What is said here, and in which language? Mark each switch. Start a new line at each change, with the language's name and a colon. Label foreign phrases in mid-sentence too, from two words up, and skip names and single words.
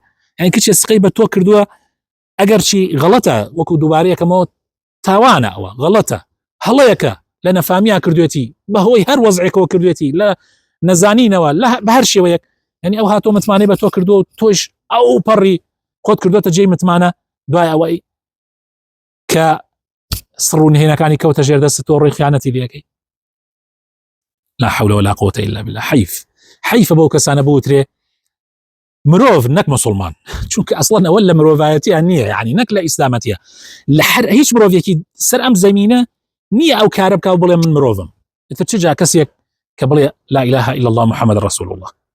Central Kurdish: یعنی کچێ سقەی بە تۆ کردووە، ئەگەر چی غەڵەتە، وەکو دووبارەیەکەمەوە تاوانە، ئەوە غەڵەتە، هەڵەیەکە لە نەفامیا کردوێتی، بەهۆی هەر وەزعێکەوە کردوێتی، لە نەزانینەوە، بە هەر شێوەیەک. یعنی ئەو هاتۆ متمانەی بە تۆ کردو و تۆش ئەو پەڕی خۆت کردوتە جێی متمانە، دوای ئەوەی کە سڕ و نهێنەکانی کەوتە ژێردەست تۆ ڕێی خیانەتی لێەکەی.
Arabic: لا حول ولا قوة إلا بالله.
Central Kurdish: حەیفە بەو کەسانە بوترێ مرۆڤ نەک مسلمان، چونکە ئەسڵەن ئەوە لە مرۆڤایەتیان نییە، یعنی نەک لە ئیسلامەتیە. لە هیچ مرۆڤێکی سەر ئەم زەمینە نییە ئەو کارە بکاو بڵێ من مرۆڤم. ئێتر چجا کەسێک کە بڵێ
Arabic: لا إله إلا الله محمد رسول الله